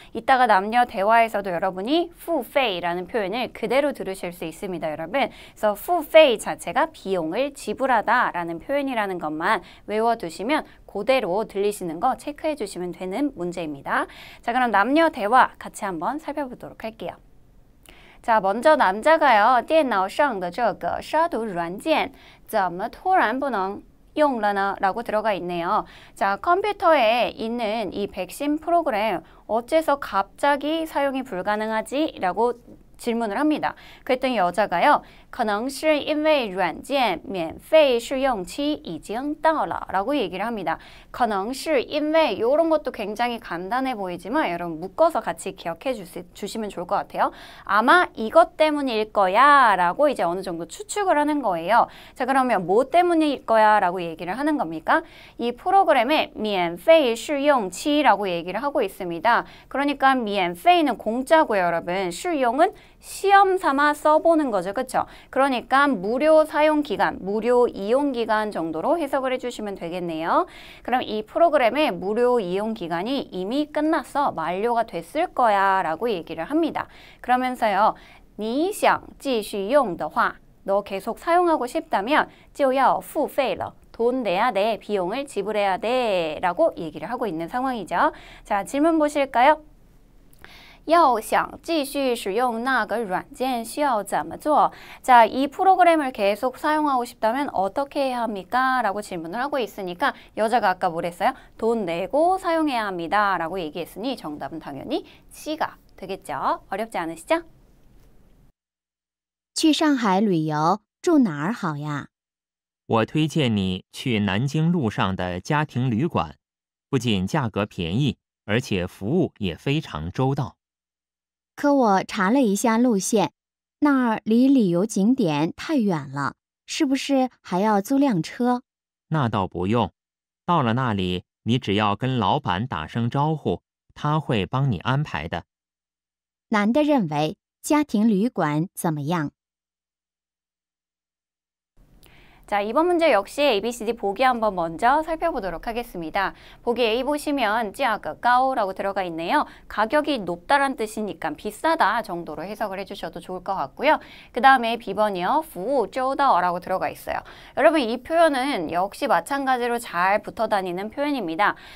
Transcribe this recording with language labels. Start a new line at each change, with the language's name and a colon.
Korean: 이따가 남녀 대화에서도 여러분이 付费라는 표현을 그대로 들으실 수 있습니다. 여러분. 그래서 付费자체가 비용을 지불하다라는 표현이라는 것만 외워두시면 그대로 들리시는 거 체크해 주시면 되는 문제입니다. 자, 그럼 남녀 대화 같이 한번 살펴보도록 할게요. 자, 먼저 남자가요.
Chinese: 电脑上的这个杀毒软件怎么突然不能用了呢?
Korean: 라고 들어가 있네요. 자, 컴퓨터에 있는 이 백신 프로그램 어째서 갑자기 사용이 불가능하지? 라고 질문을 합니다. 그랬더니 여자가요.
Chinese: 可能是因为软件免费试用期已经到了
Korean: 라고 얘기를 합니다.
Chinese: 可能是因为
Korean: 이런 것도 굉장히 간단해 보이지만 여러분 묶어서 같이 기억해 주시면 좋을 것 같아요. 아마 이것 때문일 거야 라고 이제 어느 정도 추측을 하는 거예요. 자, 그러면 뭐 때문일 거야 라고 얘기를 하는 겁니까? 이 프로그램에 免费试用期라고 얘기를 하고 있습니다. 그러니까 免费는 공짜고요, 여러분. 试用은 시험 삼아 써보는 거죠. 그렇죠? 그러니까 무료 사용 기간, 무료 이용 기간 정도로 해석을 해주시면 되겠네요. 그럼 이 프로그램의 무료 이용 기간이 이미 끝났어, 만료가 됐을 거야 라고 얘기를 합니다. 그러면서요.
Chinese: 你想继续用的话,
Korean: 너 계속 사용하고 싶다면
Chinese: 就要付费了.
Korean: 돈 내야 돼, 비용을 지불해야 돼 라고 얘기를 하고 있는 상황이죠. 자, 질문 보실까요?
Chinese: 要想继续使用那个软件需要怎么做?
Korean: 자, 이 프로그램을 계속 사용하고 싶다면 어떻게 해야 합니까? 라고 질문을 하고 있으니까 여자가 아까 뭐랬어요? 돈 내고 사용해야 합니다. 라고 얘기했으니 정답은 당연히 C가 되겠죠. 어렵지 않으시죠?
Chinese: 去上海旅游住哪儿好呀? 我推荐你去南京路上的家庭旅馆，不仅价格便宜，而且服务也非常周到。可我查了一下路线，那儿离旅游景点太远了，是不是还要租辆车？那倒不用，到了那里，你只要跟老板打声招呼，他会帮你安排的。男的认为家庭旅馆怎么样？
Korean: 자, 이번 문제 역시 ABCD 보기 한번 먼저 살펴보도록 하겠습니다. 보기 A 보시면
Chinese: 价格高
Korean: 라고 들어가 있네요. 가격이 높다란 뜻이니까 비싸다 정도로 해석을 해주셔도 좋을 것 같고요. 그 다음에 B번이요.
Chinese: 服务周到
Korean: 라고 들어가 있어요. 여러분 이 표현은 역시 마찬가지로 잘 붙어 다니는 표현입니다.